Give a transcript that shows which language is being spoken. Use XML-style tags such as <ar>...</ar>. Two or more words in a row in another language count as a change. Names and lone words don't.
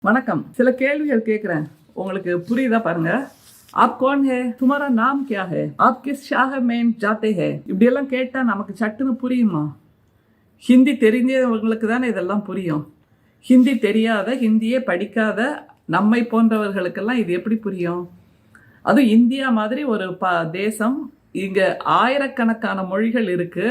<ta>வணக்கம். சில கேள்விகள் கேட்குறேன், உங்களுக்கு புரியுதா பாருங்க.</ta> <hi>आप कौन है, तुम्हारा नाम क्या है, आप किस शाह में जाते हैं,</hi> <ta>இப்படியெல்லாம் கேட்டால் நமக்கு சட்டுன்னு புரியுமா? ஹிந்தி தெரிஞ்சவங்களுக்கு தானே இதெல்லாம் புரியும். ஹிந்தி தெரியாத, ஹிந்தியே படிக்காத நம்மை போன்றவர்களுக்கெல்லாம் இது எப்படி புரியும்? அதுவும் இந்தியா மாதிரி ஒரு தேசம், இங்கே ஆயிரக்கணக்கான மொழிகள் இருக்குது.</ta>